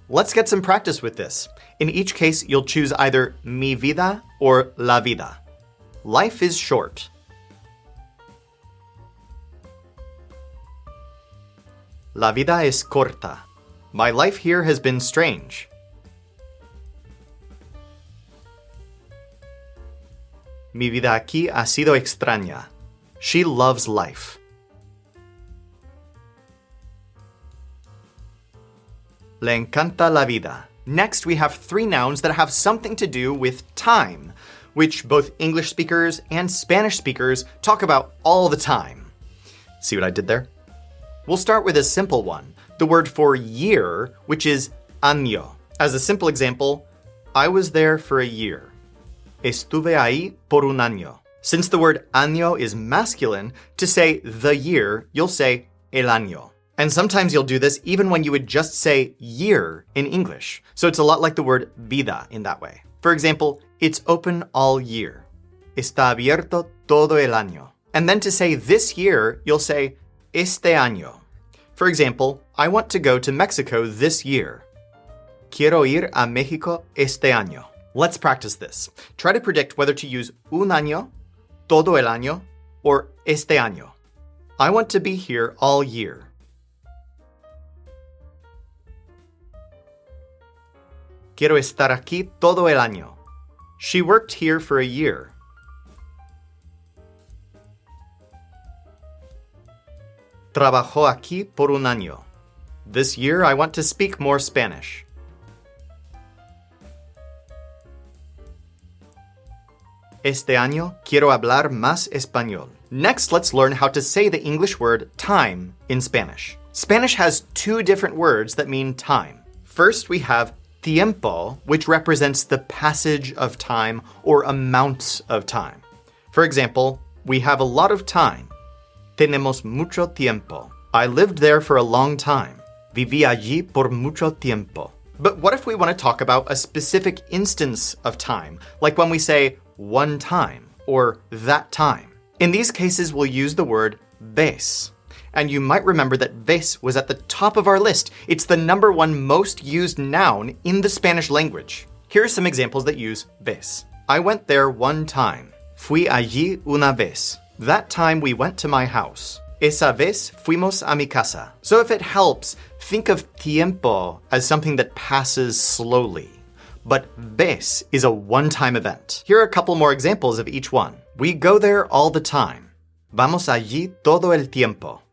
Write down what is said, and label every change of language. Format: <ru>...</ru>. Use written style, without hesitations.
<en>Let's get some practice with this. In each case, you'll choose either mi vida or la vida. Life is short.</en> <es>La vida es corta.</es> <en>My life here has been strange.</en> <es>Mi vida aquí ha sido extraña.</es> <en>She loves life.</en> <es>Le encanta la vida.</es> <en>Next, we have three nouns that have something to do with time, which both English speakers and Spanish speakers talk about all the time. See what I did there? We'll start with a simple one, the word for year, which is año. As a simple example, I was there for a year.</en> <es>Estuve ahí por un año.</es> <en>Since the word año is masculine, to say the year, you'll say el año. And sometimes you'll do this even when you would just say year in English. So it's a lot like the word vida in that way. For example, it's open all year.</en> <es>Está abierto todo el año.</es> <en>And then to say this year, you'll say este año. For example, I want to go to Mexico this year.</en> <es>Quiero ir a México este año.</es> <en>Let's practice this. Try to predict whether to use un año, todo el año, or este año. I want to be here all year.</en> <es>Quiero estar aquí todo el año.</es> <en>She worked here for a year.</en> <es>Trabajó aquí por un año.</es> <en>This year I want to speak more Spanish.</en> <es>Este año quiero hablar más español.</es> <en>Next, let's learn how to say the English word time in Spanish. Spanish has two different words that mean time. First, we have tiempo, which represents the passage of time or amounts of time. For example, we have a lot of time.</en> <es>Tenemos mucho tiempo.</es> <en>I lived there for a long time.</en> <es>Viví allí por mucho tiempo.</es> <en>But what if we want to talk about a specific instance of time, like when we say one time or that time? In these cases, we'll use the word vez. And you might remember that vez was at the top of our list. It's the number one most used noun in the Spanish language. Here are some examples that use vez. I went there one time.</en> <es>Fui allí una vez.</es> <en>That time we went to my house.</en> <es>Esa vez fuimos a mi casa.</es> <en>So if it helps, think of tiempo as something that passes slowly. But vez is a one-time event. Here are a couple more examples of each one. We go there all the time.</en> <es>Vamos allí todo el tiempo.</es>